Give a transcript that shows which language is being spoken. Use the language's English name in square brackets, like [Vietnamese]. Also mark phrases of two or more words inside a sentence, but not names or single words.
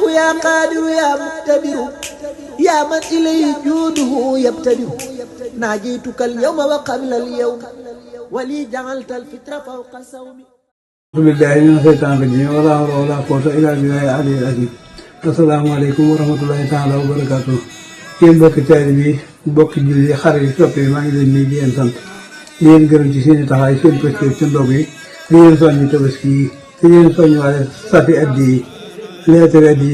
[Arabic] يا قادر يا مقتدر يا من إليه جوده يبتدر ناجيتك اليوم وقبل اليوم ولي جعلت الفطر فوق صومي أعوذ بالله من الشيطان الرجيم ولا حول ولا قوة إلا بالله العلي العظيم السلام عليكم ورحمة الله تعالى وبركاته [Wolof] yéen mbokki taalibe bi mbokki julli xarit yi soppe yi maa ngi leen nii di leen sant di leen gërëm ci seen i taxawaay seen pëstéef ci ndog yi di leen soññi tabaski yi di leen soññ waale safi addi yi leetar addi yi